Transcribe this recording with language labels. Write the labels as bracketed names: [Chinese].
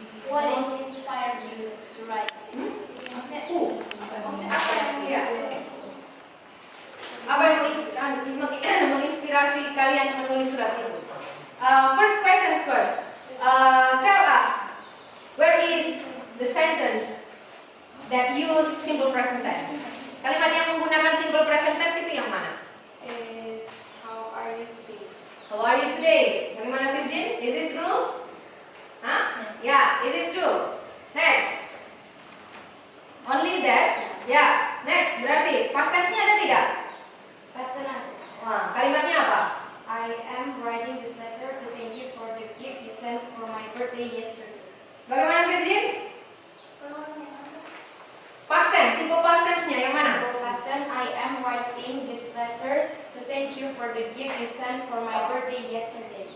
[English] what is inspired you to write this? [Indonesian] Maksudnya apa yang Ya. Apa yang menginspirasi kalian menulis surat itu? [English] First questions first. Tell us where is the sentence that use simple present tense? [Indonesian] Kalimat yang menggunakan simple present tense itu yang mana? [English] Is how are you today? How are you today? [Indonesian] Bagaimana Virgin? [English] Is it true? Hah? Ya, is it true? Next. Only that? Ya. Next. [Indonesian] Berarti past tense-nya ada tidak? [English] Past tense. [Indonesian] Wah, kalimatnya apa? [English] I am writing this letter to thank you for the gift you sent for my birthday yesterday. [Indonesian] Bagaimana Virgin? Past tense, simple past tense-nya yang mana? [English] Past tense, I am writing this letter to thank you for the gift you sent for my birthday yesterday.